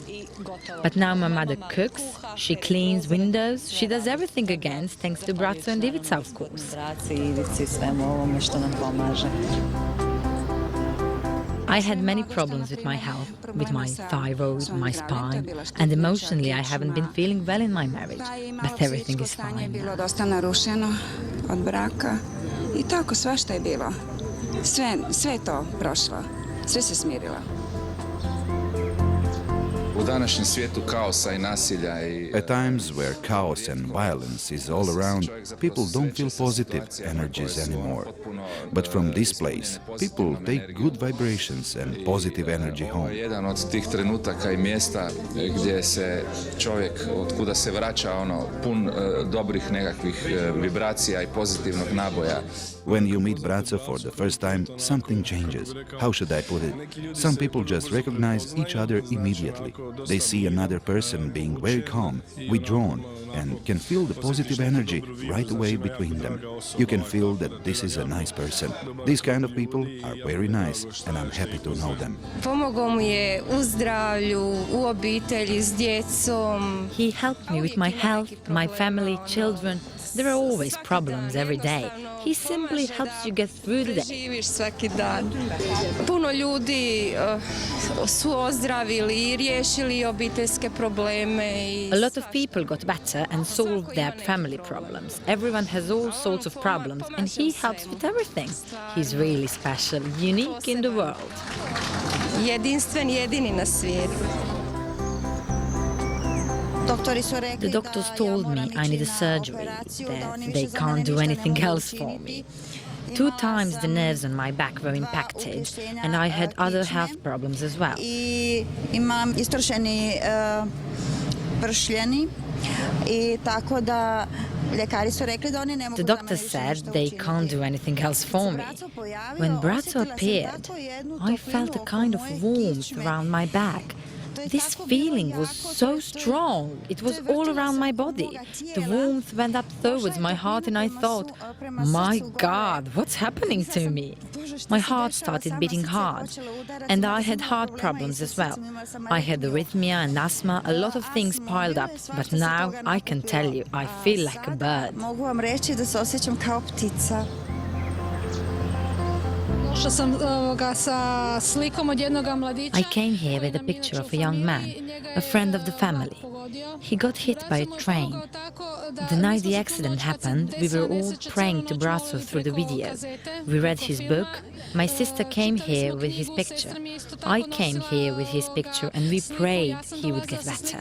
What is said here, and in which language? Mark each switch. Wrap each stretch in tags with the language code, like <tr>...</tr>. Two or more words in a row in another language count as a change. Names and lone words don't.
<en>But now my mother cooks, she cleans windows, she does everything again, thanks to Bratzo and Ivica, of course. I had many problems with my health, with my thyroid, my spine, and emotionally I haven't been feeling well in my marriage, but everything is fine now.</en> <hr>Dosta narušeno od braka i tako svašta je bilo. Sve je to prošlo, sve se smirilo. U današnjem svijetu kaosa i nasilja i</hr> <en>At times where chaos and violence is all around, people don't feel positive energies anymore. But from this place, people take good vibrations and positive energy home.</en> <hr>Jedan od tih trenutaka i mjesta gdje se čovjek, od kuda se vraća pun dobrih nekakvih vibracija i pozitivnog naboja.</hr> <en>When you meet Bratzo for the first time, something changes. How should I put it? Some people just recognize each other immediately. They see another person being very calm, withdrawn, and can feel the positive energy right away between them. You can feel that this is a nice person. These kind of people are very nice, and I'm happy to know them.</en> <hr>Pomogao mu je u zdravlju, u obitelji, s djecom.</hr> <en>He helped me with my health, my family, children. There are always problems every day. He simply helps you get through the day.</en> <hr>Živiš svaki dan. Puno ljudi su ozdravili i riješili obiteljske probleme.</hr> <en>A lot of people got better and solved their family problems. Everyone has all sorts of problems and he helps with everything. He's really special, unique in the world.</en> <hr>Jedinstven, jedini na svijetu.</hr> <en>The doctors told me I need a surgery, that they can't do anything else for me. 2 times the nerves on my back were impacted and I had other health problems as well.</en> <hr>Imam istrošeni pršljeni i tako da ljekari su rekli da oni ne mogu.</hr> <en>The doctor said they can't do anything else for me. When Bratzo appeared, I felt a kind of warmth around my back. This feeling was so strong. It was all around my body. The warmth went up towards my heart and I thought, my God, what's happening to me? My heart started beating hard. And I had heart problems as well. I had arrhythmia and asthma, a lot of things piled up. But now I can tell you, I feel like a bird.</en> <hr>Mogu vam reći da se osjećam kao ptica.</hr> <en>I came here with a picture of a young man, a friend of the family. He got hit by a train. The night the accident happened, we were all praying to Bratzo through the video. We read his book. My sister came here with his picture. I came here with his picture and we prayed he would get better.</en>